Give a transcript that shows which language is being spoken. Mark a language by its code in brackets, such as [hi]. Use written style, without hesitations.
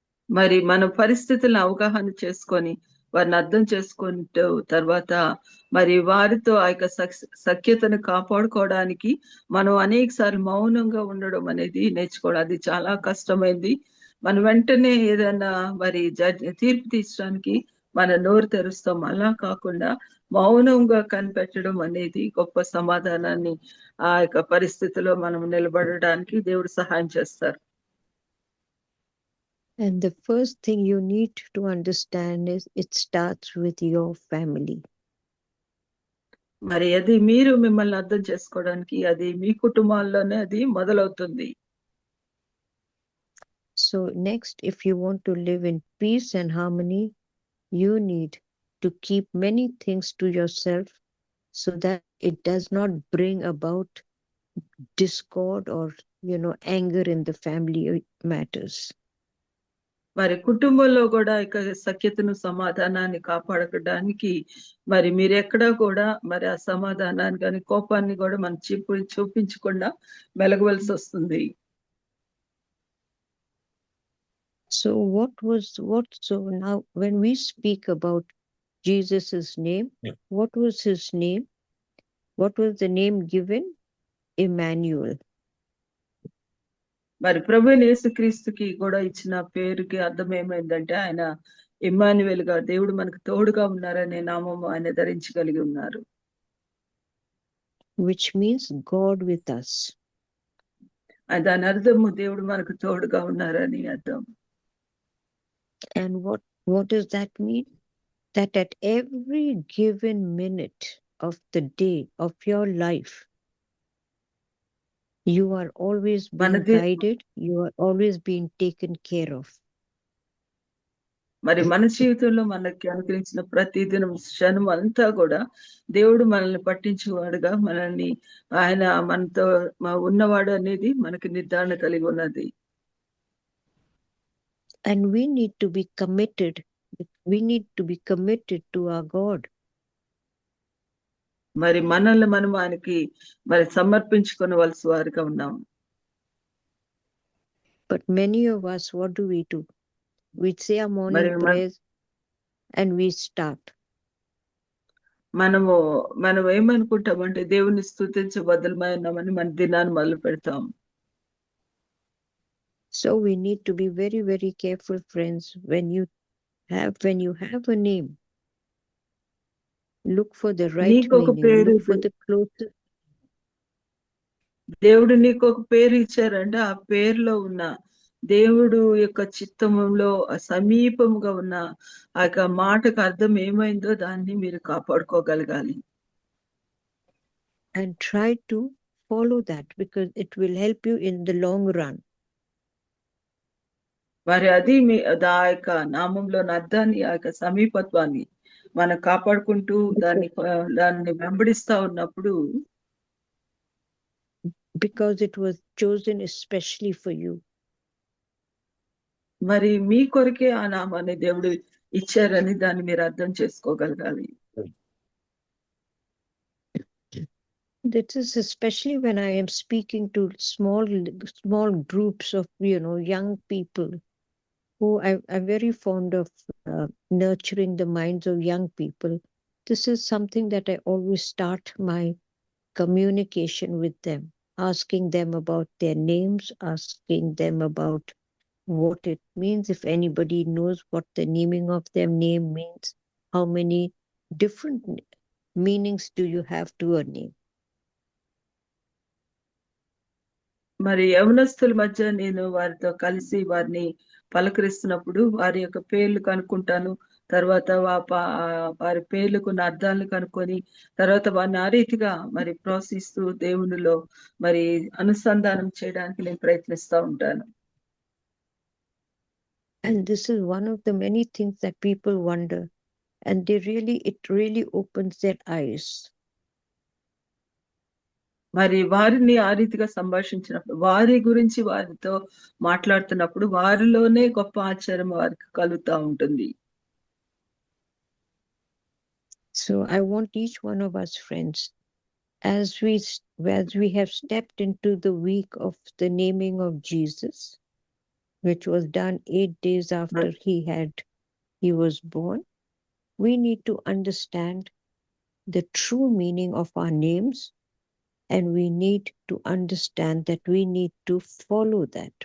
[te] మరి మన పరిస్థితులను అవగాహన చేసుకొని వారిని అర్థం చేసుకుంటూ తర్వాత మరి వారితో ఆ యొక్క సఖ్యతను కాపాడుకోవడానికి మనం అనేక సార్లు మౌనంగా ఉండడం అనేది నేర్చుకోవడం. అది చాలా కష్టమైంది. మనం వెంటనే ఏదైనా మరి తీర్పు తీర్చడానికి మన నోరు తెరుస్తాం. అలా కాకుండా మౌనంగా కనిపెట్టడం అనేది గొప్ప సమాధానాన్ని ఆ యొక్క పరిస్థితిలో మనం నిలబడడానికి దేవుడు సహాయం చేస్తారు. [en] And the first thing you need to understand is it starts with your family. [te] మరి అది మీరు మిమ్మల్ని అర్థం చేసుకోవడానికి అది మీ కుటుంబాల్లోనే అది మొదలవుతుంది. [en] So next, if you want to live in peace and harmony, you need to keep many things to yourself so that it does not bring about discord or anger in the family matters. [te] మరి కుటుంబంలో కూడా ఇక సఖ్యతను సమాధానాన్ని కాపాడడానికి మరి మీరు ఎక్కడా కూడా మరి ఆ సమాధానాన్ని కానీ కోపాన్ని కూడా మనం చూపించకుండా మెలగవలసి వస్తుంది. [en] So so now when we speak about Jesus's name, what was his name? What was the name given? Emmanuel. [te] మరి ప్రభు యేసుక్రీస్తుకి కూడా ఇచ్చిన పేరుకి అర్థం ఏమైందంటే ఆయన ఇమ్మాన్యుయేల్ గా దేవుడు మనకు తోడుగా ఉన్నారనే నామము ఆయన ధరించగలిగి ఉన్నారు. [en] Which means God with us. [te] దాని అర్థము దేవుడు మనకు తోడుగా ఉన్నారని అర్థం. [en] And what does that mean? That at every given minute of the day of your life, you are always being guided, you are always being taken care of. [te] మరి మన జీవితంలో మనకి అనుగ్రహించిన ప్రతి దినం క్షణం అంతా కూడా దేవుడు మనల్ని పట్టించేవాడుగా మనల్ని ఆయన మనతో ఉన్నవాడు అనేది మనకి నిర్ధారణ కలిగి ఉన్నది. [en] And we need to be committed. We need to be committed to our God. [te] మరి మనల్ని మనం ఆయనకి మరి సమర్పించుకోవలసి వారిగా ఉన్నాం. [en] But many of us, what do? We say our morning prayers and we start. [te] మనం ఏమనుకుంటామంటే దేవుని స్తుతించే బదులుమై ఉన్నామని మన దినాన్ని మొదలు పెడతాం. [en] So we need to be very, very careful, friends. When you have a name, look for the right meaning. Look for the closest. [te] దేవుడు నీకు ఒక పేరు ఇచ్చారంటే ఆ పేరులో ఉన్న దేవుడు యొక్క చిత్తములో సమీపంగా ఉన్న ఆ యొక్క మాటకు అర్థం ఏమైందో దాన్ని మీరు కాపాడుకోగలగాలి. [en] And try to follow that because it will help you in the long run. [te] మరి అది ఆ యొక్క నామంలోని అర్థాన్ని ఆ యొక్క సమీపత్వాన్ని మనం కాపాడుకుంటూ దాన్ని వెంబడిస్తా ఉన్నప్పుడు, [en] because it was chosen especially for you. [te] మరి మీ కొరకే ఆ నామాన్ని దేవుడు ఇచ్చారని దాన్ని మీరు అర్థం చేసుకోగలగాలి. [en] This is especially when I am speaking to small groups of young people who I'm very fond of nurturing the minds of young people. This is something that I always start my communication with them, asking them about their names, asking them about what it means. If anybody knows what the naming of their name means, how many different meanings do you have to a name? [te] మరి యవనస్తుల మధ్య నేను వారితో కలిసి వారిని పలకరిస్తున్నప్పుడు వారి యొక్క పేర్లు కనుక్కుంటాను. తర్వాత వారి పేర్లకు అర్థాలను కనుక్కొని తర్వాత వారిని ఆ రీతిగా మరి ప్రోత్సహిస్తూ దేవునిలో మరి అనుసంధానం చేయడానికి నేను ప్రయత్నిస్తూ ఉంటాను. [en] And this is one of the many things that people wonder, and it really opens their eyes. [te] మరి వారిని ఆ రీతిగా సంభాషించినప్పుడు వారి గురించి వారితో మాట్లాడుతున్నప్పుడు వారిలోనే గొప్ప ఆశ్చర్యం వారికి కలుగుతూ ఉంటుంది. [en] So I want each one of us, friends, as we have stepped into the week of the naming of Jesus, which was done 8 days after he was born, we need to understand the true meaning of our names, and we need to understand that we need to follow that.